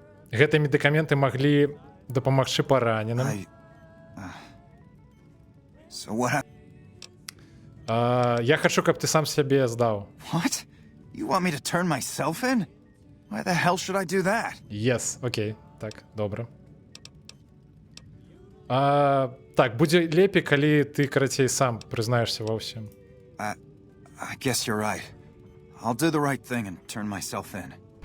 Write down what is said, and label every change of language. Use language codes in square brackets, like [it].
[be] Гэтыя медыкаменты маглі дапамагчы параненым. Я хачу, каб ты сам сябе здаў. [en] What? You want me to turn myself in? Why the hell should I do that? [be] Yes, окей. Так, добра. Так, будзе лепей, калі ты, карацей, сам прызнаешся ва ўсім. [en] I guess you're right. I'll do the right thing and turn myself in.